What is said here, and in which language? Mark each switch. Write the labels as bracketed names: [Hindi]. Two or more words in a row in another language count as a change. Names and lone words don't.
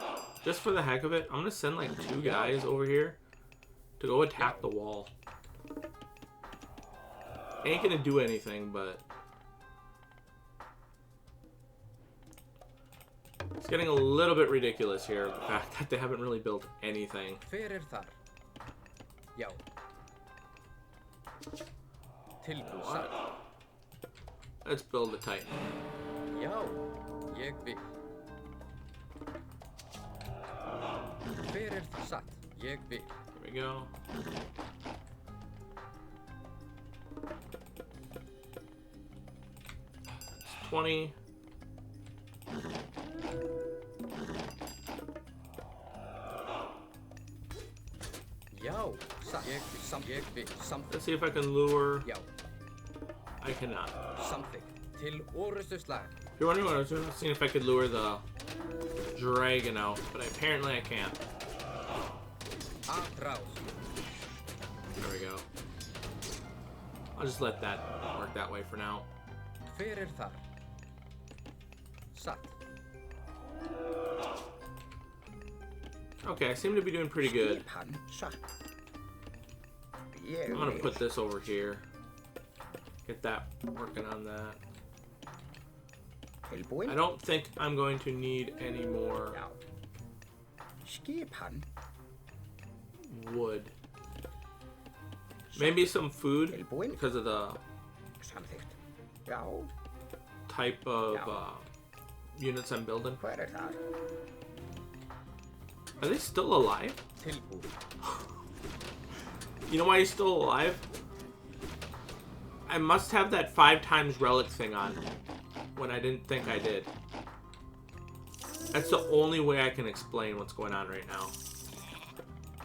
[English] Just for the heck of it, I'm gonna send like 2 guys over here to go attack the wall. Ain't gonna do anything, but it's getting a little bit ridiculous here, the fact that they haven't really built anything. [Icelandic] Hver er þar? Já. Tilbúin. Satt. [English] Let's build a titan. [Icelandic] Já. Ég vil. Hver er það? Satt. Ég vil. [English] There we go. It's 20. [Icelandic] Já. Satt. Ég vil. Samþykkt. [English] Let's see if I can lure. [Icelandic] Já. [English] I cannot. [Icelandic] Samþykkt. Til orustu slag. [English] If you're wondering what I was doing, I was seeing if I could lure the dragon out, but apparently I can't. [Spanish] Atrás. [English] There we go. I'll just let that work that way for now. [Icelandic] Hver er þar? Satt. [English] Okay, I seem to be doing pretty good. [Icelandic] Skipan. Satt. [English] I'm gonna put this over here. Get that working on that. [Icelandic] Tilbúin. [English] I don't think I'm going to need any more [Icelandic] Já. Skipan. [English] wood. Maybe some food [Icelandic] Tilbúin. [English] because of the [Icelandic] Samþykkt. Já. [English] type of units I'm building. [Icelandic] Hver er þar? [English] Are they still alive? [Icelandic] Tilbúin. [English] You know why he's still alive? I must have that 5 times relic thing on when I didn't think I did. That's the only way I can explain what's going on right now.